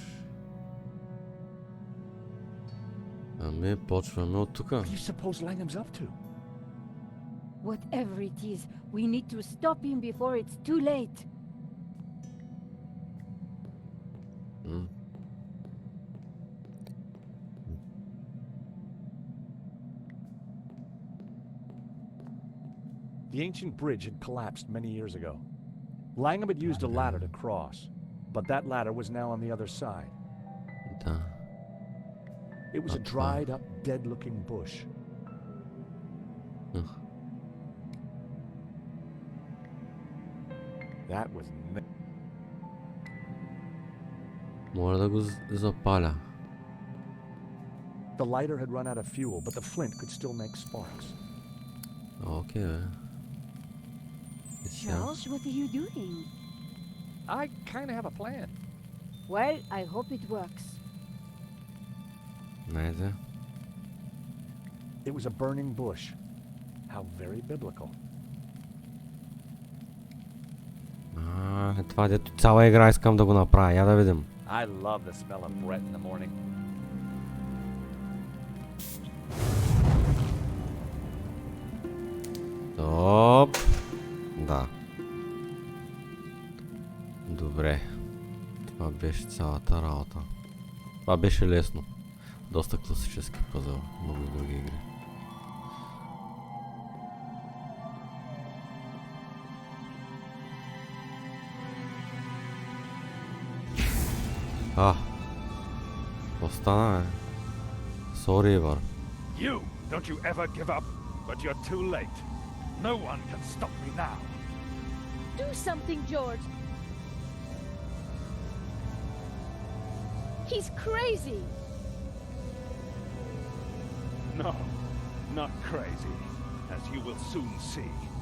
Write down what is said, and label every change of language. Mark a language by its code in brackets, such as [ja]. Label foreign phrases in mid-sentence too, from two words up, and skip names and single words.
[bg] Ами, почваме от тук. [en] What do you suppose Langham's up to? Whatever it is, we need to stop him before it's too late. М. The ancient bridge had collapsed many years ago. Langham had used a ladder to cross, but that ladder was now on the other side. [bg] Да. [en] It was a dried up, dead looking bush. Ugh. That was. [bg] Мога да го запаля. [en] The lighter had run out of fuel, but the flint could still make sparks. [bg] Окей, бе. И сега. [en] Charles, what are you doing? I kind of have a plan. Well, I hope it works. [bg] Найде. [en] It was a burning bush. How very biblical. [bg] Това дето цяла игра искам да го направя. Я да видим. [en] I love the smell of bread in the morning. [bg] Стоп. Да. Добре. Това беше цялата работа. Това беше лесно. Доста класически пъзъл. Много други игри. Какво стана, бе? [en] Sorry, Ивар. You! Don't you ever give up, but you're too late. No one can stop me now. Do something, George. He's crazy. No, not crazy, as you will soon see.